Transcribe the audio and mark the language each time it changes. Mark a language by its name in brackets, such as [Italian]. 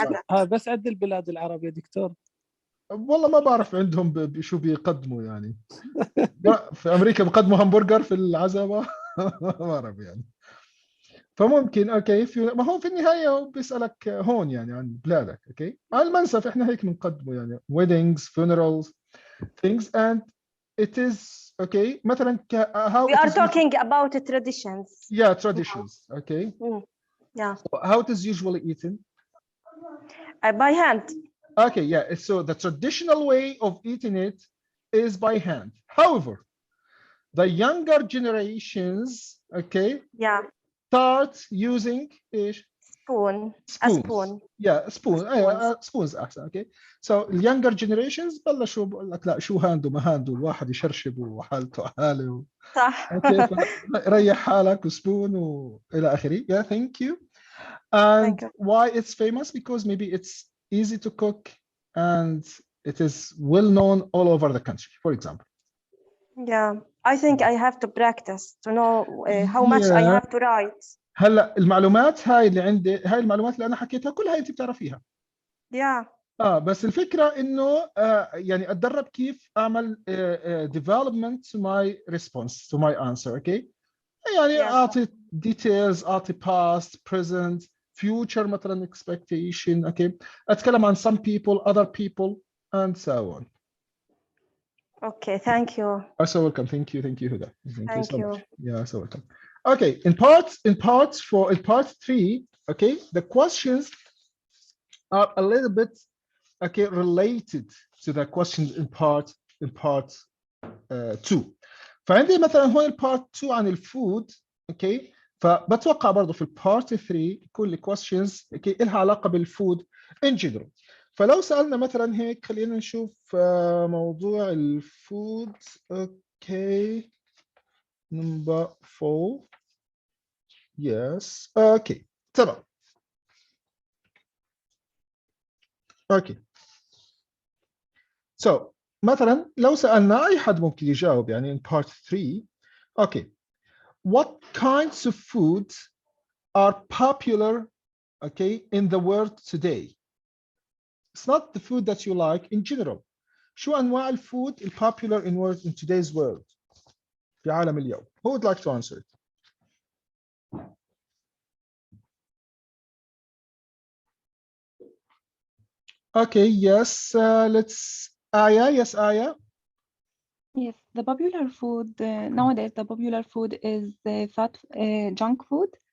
[Arabic] هاي بس عند البلاد العربية دكتور. والله ما بعرف عندهم شو بيقدموا يعني. في امريكا بيقدموا همبرجر في العزاء ما بعرف يعني. فممكن اوكي ما هو في النهايه هو بيسالك هون يعني عن بلادك، اوكي. على المنسف احنا هيك بنقدمه يعني [English] weddings, funerals, things, and it is okay. [Arabic] مثلا [English] how We are talking about traditions. Yeah, traditions, okay. Yeah. So how it is usually eaten? By hand. Okay, yeah. So the traditional way of eating it is by hand. However, the younger generations, okay, Yeah. start using Spoon. spoons. A spoon. Yeah, spoons [Arabic] أحسن. [English] Okay. So the younger generations [Arabic] بلشوا بقول لك لا شو هاندو ما هاندو الواحد يشرشب وحالته حاله. صح. [English] Okay. [Arabic] ريح حالك وسبون وإلى آخره. [English] Yeah, thank you. And Thank you. why it's famous? Because maybe it's easy to cook and it is well known all over the country, for example. Yeah. I think I have to practice to know how much I have to write. [Arabic] هلا المعلومات هاي اللي عندي، هاي المعلومات اللي انا حكيتها كلها انت بتعرفيها. [English] Yeah. [Arabic] بس الفكره انه يعني اتدرب كيف اعمل [English] development to my response to my answer, okay. [Arabic] يعني اعطي [English] details، [Arabic] اعطي [English] past, present, future [Arabic] مثلا [English] expectation، okay. [Arabic] اتكلم عن [English] some people, other people and so on. Okay, thank you. You're so welcome. Thank you, Huda. Thank you so much. Yeah, so welcome. Okay, in part 3, okay, the questions are a little bit okay related to the questions in part 2. [Arabic] فعندي مثلا هون part 2 عن الفود، okay. فبتوقع برضه في part 3 كل questions okay لها علاقة بالفود [English] in general. [Arabic] فلو سألنا مثلا هيك خلينا نشوف موضوع الفود. [English] okay, number 4. yes, okay, [Arabic] تمام. [English] okay, so [Arabic] مثلا لو سألنا أي حد ممكن يجاوب يعني [English] in part 3. okay, what kinds of food are popular okay in the world today? It's not the food that you like in general. [Arabic] شو أنواع الفود [English] popular in today's world [Arabic] في عالم اليوم? [English] Who would like to answer it? Okay, yes, let's Aya. Yes, Aya. Yes, the popular food nowadays, the popular food is fat junk food,